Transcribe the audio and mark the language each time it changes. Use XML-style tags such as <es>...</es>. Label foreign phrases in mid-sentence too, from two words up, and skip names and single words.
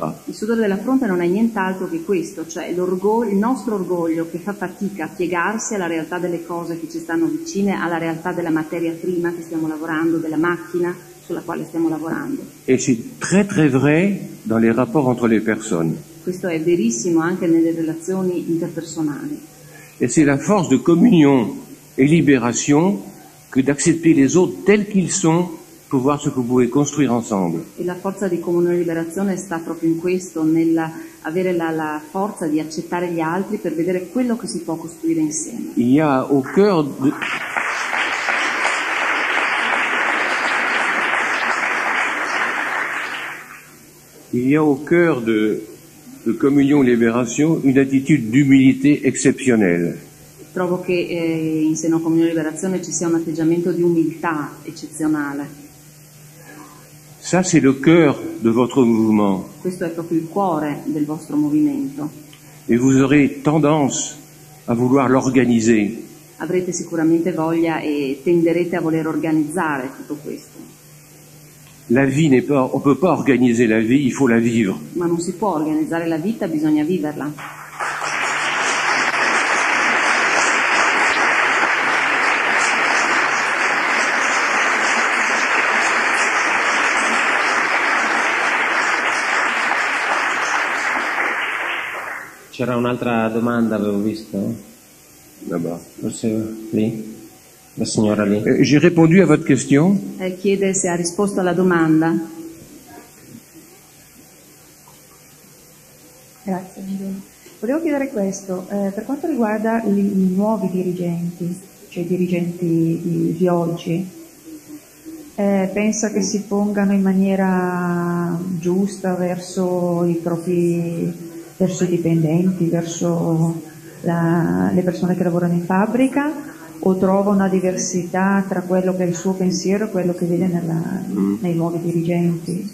<it>il sudore della fronte non è nient'altro che questo, cioè il nostro orgoglio che fa fatica a piegarsi alla realtà delle cose che ci stanno vicine, alla realtà della materia prima che stiamo lavorando, della macchina sulla quale stiamo lavorando.</it> <fr>Et c'est très très vrai dans les rapports entre les personnes.</fr> <it>Questo è verissimo anche nelle relazioni interpersonali.</it> <fr>Et c'est la force de communion et libération que d'accepter les autres tels qu'ils sont pour voir ce que vous pouvez construire ensemble.</fr> <it>E la forza di comunione e liberazione sta proprio in questo, nell'avere la forza di accettare gli altri per vedere quello che si può costruire insieme.</it> <fr>Il y a au cœur de... Il y a au cœur de communion et libération une attitude d'humilité exceptionnelle.</fr> <it>Trovo che in seno a comunione e liberazione ci sia un atteggiamento di umiltà eccezionale.</it> <fr>Ça, c'est le cœur de votre mouvement.</fr> <it>Questo è proprio il cuore del vostro movimento.</it> <fr>Et vous aurez tendance à vouloir l'organiser.</fr> <it>Avrete sicuramente voglia e tenderete a voler organizzare tutto questo.</it> <fr>La vie n'est pas, on peut pas organiser la vie, il faut la vivre.</fr> <it>Ma non si può organizzare la vita, bisogna viverla. C'era un'altra domanda, avevo visto?</it> <fr>Là-bas.</fr> <it>Forse lì? La signora lì.</it> <fr>J'ai répondu à votre question.</fr> <it>Chiede se ha risposto alla domanda. Grazie. Volevo chiedere questo, per quanto riguarda i nuovi dirigenti, cioè i dirigenti di oggi, pensa che si pongano in maniera giusta verso i dipendenti, verso le persone che lavorano in fabbrica, o trova una diversità tra quello che è il suo pensiero e quello che vede nei nuovi dirigenti?</it>